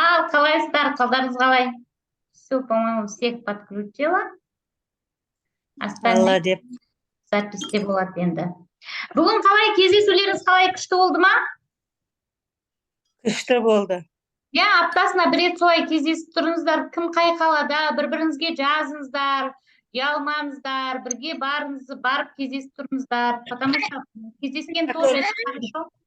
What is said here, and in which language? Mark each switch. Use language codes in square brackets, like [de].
[kk] Қалайсыздар, қалдарыңыз қалай? [ru] Все, по-моему, всех подключила. Остальные [kk] деп. записьте болады енді. Бүгін қалай, кездесулеріңіз қалай, күшті болды ма? Күшті болды. Я аптасына бір рет солай кездесіп тұрыңыздар, кім қай қалада, бір-біріңізге жазыңыздар, ұялмаңыздар, бірге барып кездесіп тұрыңыздар, [ru] потому что [kk] кездескен [ru] тоже хорошо.